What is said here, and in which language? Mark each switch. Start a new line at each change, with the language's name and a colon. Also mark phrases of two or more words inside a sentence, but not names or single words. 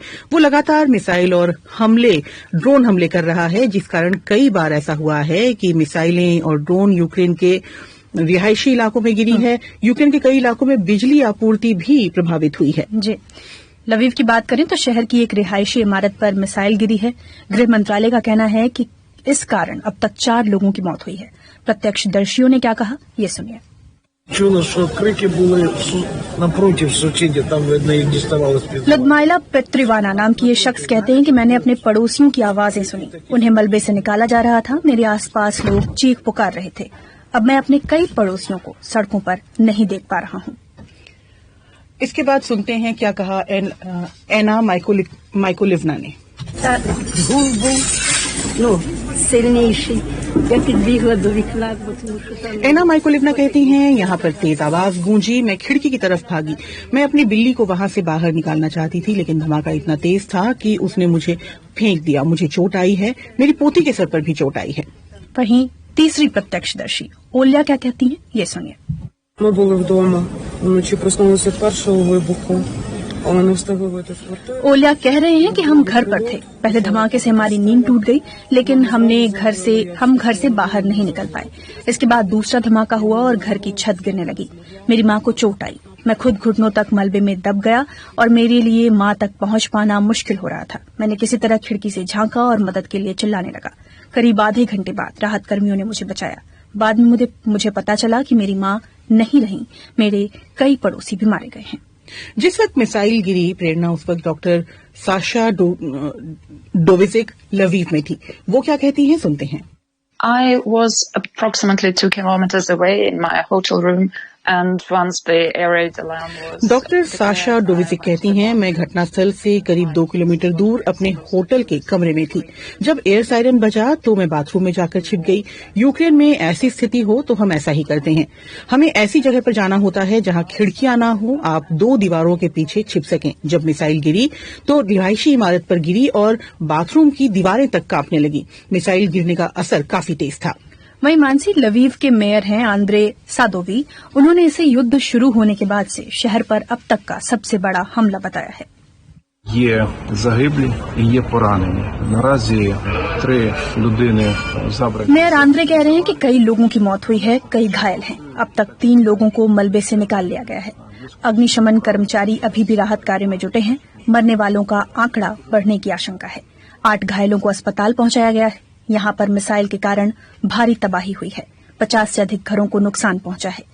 Hindi: वो लगातार मिसाइल और ड्रोन हमले कर रहा है, जिस कारण कई बार ऐसा हुआ है कि मिसाइलें और ड्रोन यूक्रेन के रिहायशी इलाकों में गिरी है। यूक्रेन के कई इलाकों में बिजली आपूर्ति भी प्रभावित हुई है। जी, लवीव की बात करें तो शहर की एक रिहायशी इमारत पर मिसाइल गिरी है। गृह मंत्रालय का कहना है कि इस कारण अब तक 4 लोगों की मौत हुई है। प्रत्यक्षदर्शियों ने क्या कहा, ये सुनिए।
Ukrainian: Чула, что крики були напротив сусідів, там видно їх діставали з-під.
Hindi: लदमाइला पेत्रिवाना नाम की ये शख्स कहते हैं कि मैंने अपने पड़ोसियों की आवाजें सुनी। उन्हें मलबे से निकाला जा रहा था। मेरे आसपास लोग चीख पुकार रहे थे। अब मैं अपने कई पड़ोसियों को सड़कों पर नहीं देख पा रहा हूँ। इसके बाद सुनते हैं क्या कहा एना माइकोलिवना ने।
Ukrainian: Гул був сильніший. Я підбігла до вікна, тому що там...
Hindi: एना माइकोलिवना कहती हैं, यहाँ पर तेज आवाज गूंजी। मैं खिड़की की तरफ भागी। मैं अपनी बिल्ली को वहां से बाहर निकालना चाहती थी, लेकिन धमाका इतना तेज था कि उसने मुझे फेंक दिया। मुझे चोट आई है। मेरी पोती के सर पर भी चोट आई है। वहीं तीसरी प्रत्यक्षदर्शी ओल्या क्या कहती हैं, ये सुनिए।
Ukrainian: Ми були вдома, вночі проснулися від першого вибуху, але не встигли вийти з квартири.
Hindi: ओल्या कह रहे हैं कि हम घर पर थे। पहले धमाके से हमारी नींद टूट गई, लेकिन हम घर से बाहर नहीं निकल पाए। इसके बाद दूसरा धमाका हुआ और घर की छत गिरने लगी। मेरी माँ को चोट आई। मैं खुद घुटनों तक मलबे में दब गया और मेरे लिए माँ तक पहुंच पाना मुश्किल हो रहा था। मैंने किसी तरह खिड़की से झांका और मदद के लिए चिल्लाने लगा। करीब आधे घंटे बाद राहत कर्मियों ने मुझे बचाया। बाद में मुझे पता चला कि मेरी माँ नहीं रही। मेरे कई पड़ोसी भी मारे गए हैं। जिस वक्त मिसाइल गिरी, प्रेरणा, उस वक्त डॉक्टर साशा डोविजिक लवीव में थी। वो क्या कहती हैं, सुनते हैं।
English: I was approximately 2 kilometers away in my hotel room, and once the air raid alarm was...
Hindi: डॉक्टर साशा डोविजिक कहती हैं, मैं घटनास्थल से करीब 2 किलोमीटर दूर अपने होटल के कमरे में थी। जब
English: air siren
Hindi: बजा तो मैं बाथरूम में जाकर छिप गई। यूक्रेन में ऐसी स्थिति हो तो हम ऐसा ही करते हैं। हमें ऐसी जगह पर जाना होता है जहां खिड़कियां ना हो, आप 2 दीवारों के पीछे छिप सकें। जब मिसाइल गिरी तो रिहायशी इमारत पर गिरी और बाथरूम की दीवारें तक कांपने लगी। मिसाइल गिरने का असर काफी तेज था। वहीं मानसी, लवीव के मेयर हैं आंद्रे सादोवी। उन्होंने इसे युद्ध शुरू होने के बाद से शहर पर अब तक का सबसे बड़ा हमला बताया है।
Ukrainian: Є загиблі і є поранені. Наразі 3 людини забрані.
Hindi: मेयर आंद्रे कह रहे हैं कि कई लोगों की मौत हुई है, कई घायल हैं। अब तक 3 लोगों को मलबे से निकाल लिया गया है। अग्निशमन कर्मचारी अभी भी राहत कार्य में जुटे हैं। मरने वालों का आंकड़ा बढ़ने की आशंका है। 8 घायलों को अस्पताल पहुंचाया गया है। यहाँ पर मिसाइल के कारण भारी तबाही हुई है। 50 से अधिक घरों को नुकसान पहुंचा है।